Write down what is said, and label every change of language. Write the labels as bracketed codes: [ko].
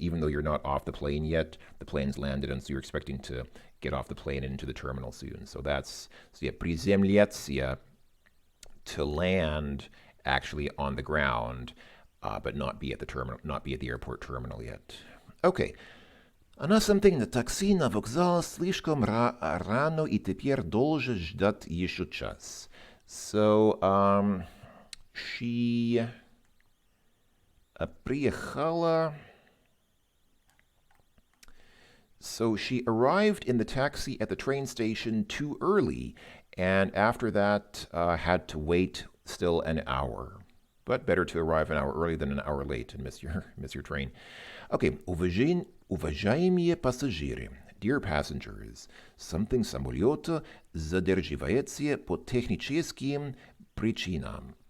[en] Even though you're not off the plane yet, the plane's landed, and so you're expecting to get off the plane and into the terminal soon. So приземляться, to land actually on the ground, but not be at the airport terminal yet. Okay. [ru] Она something на такси на вокзал слишком рано и теперь должен ждать еще час. [en] So, she приехала... So she arrived in the taxi at the train station too early, and after that had to wait still an hour. But better to arrive an hour early than an hour late and miss your train. [ru] Okay, уважаемые пассажиры, [en] dear passengers, [ru] something самолета задерживается по техническим причинам.